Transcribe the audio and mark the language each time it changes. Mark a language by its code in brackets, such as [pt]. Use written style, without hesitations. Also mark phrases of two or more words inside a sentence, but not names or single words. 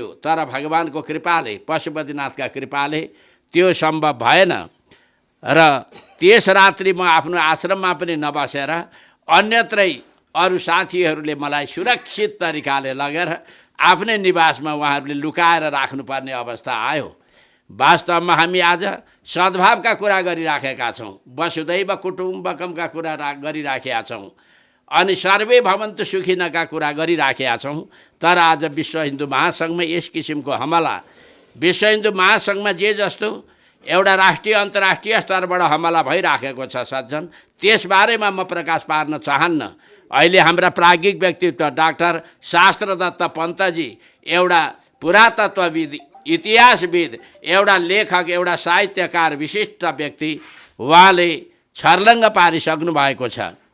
[ne] तर भगवानको कृपाले, पशुपतिनाथका कृपाले त्यो सम्भव भएन र त्यस रात्रि म आफ्नो आश्रममा पनि नबसेर अन्यत्रै अरू साथीहरूले मलाई सुरक्षित तरिकाले लगेर आफ्नै निवासमा उहाँहरूले लुकाएर राख्नुपर्ने अवस्था आयो। वास्तवमा हामी आज सद्भावका कुरा गरिराखेका छौँ, वसुधैव कुटुम्बकमका कुरा गरिराखेका छौँ अनि [sa] सर्वे भवन्तु सुखिनका [ne] कुरा गरिराखेका छौँ। तर आज विश्व हिन्दू महासङ्घमा यस किसिमको हमला, विश्व हिन्दू महासङ्घमा जे जस्तो एउटा राष्ट्रिय अन्तर्राष्ट्रिय स्तरबाट हमला भइराखेको छ सज्जन। त्यसबारेमा म प्रकाश पार्न चाहन्न। अहिले हाम्रा प्राज्ञिक व्यक्तित्व डाक्टर शास्त्रदत्त पन्तजी एउटा पुरातत्वविद, इतिहासविद, एउटा लेखक, एउटा साहित्यकार, विशिष्ट व्यक्ति, उहाँले छर्लङ्ग पारिसक्नु भएको छ।